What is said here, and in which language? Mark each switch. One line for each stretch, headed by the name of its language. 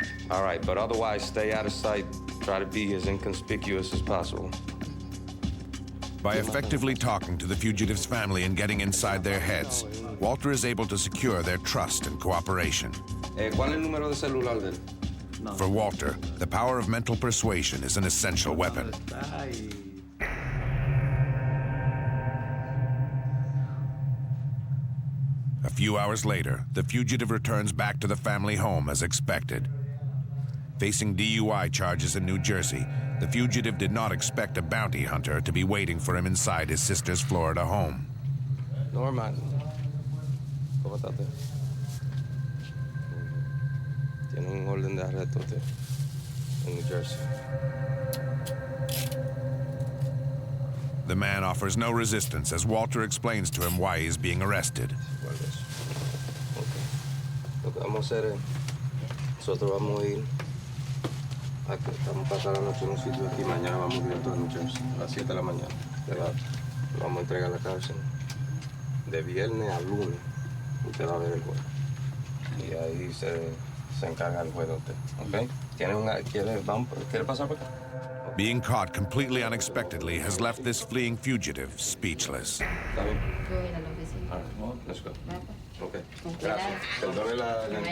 English: All right, but otherwise, stay out of sight. Try to be as inconspicuous as possible. By effectively talking to the fugitive's family and getting inside their heads, Walter is able to secure their trust and cooperation.
Spanish: ¿Cuál es el número de celular de él?
English: For Walter, the power of mental persuasion is an essential weapon. A few hours later, the fugitive returns back to the family home as expected. Facing DUI charges in New Jersey, the fugitive did not expect a bounty hunter to be waiting for him inside his sister's Florida home.
Spanish: Norman, ¿cómo está usted? Tiene un orden de arresto usted en New Jersey. The man offers no resistance as Walter explains to him why he is being arrested. Lo que vamos a hacer es, nosotros vamos a ir vamos a pasar la noche en un sitio aquí, mañana vamos directo a New Jersey, a las 7 de la mañana. Lo vamos a entregar a la cárcel de viernes a lunes. Usted va a ver el juego. Y ahí se encarga el juego usted, ¿ok? ¿Quiere pasar por acá?
English: Being caught completely unexpectedly has left this fleeing fugitive speechless.
Spanish: ¿Está bien?
English: All right, well, let's go. Okay.
Spanish: Gracias. Perdone la...